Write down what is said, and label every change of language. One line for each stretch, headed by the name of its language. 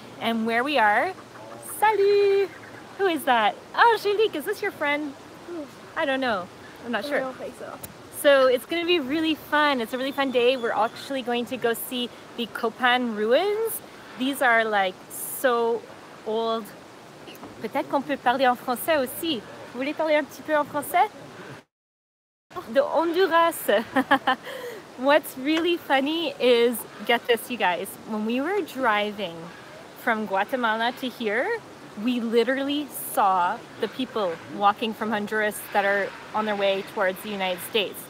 English: And where we are, salut! Who is that? Oh, Angelique, is this your friend? I don't know. I'm not sure. I don't think so. So it's going to be really fun. It's a really fun day. We're actually going to go see the Copan ruins. These are like so old.
French: Peut-être qu'on peut parler en français aussi. Vous voulez parler un petit peu en français?
English: The Honduras. What's really funny is, get this you guys, when we were driving from Guatemala to here, we literally saw the people walking from Honduras that are on their way towards the United States.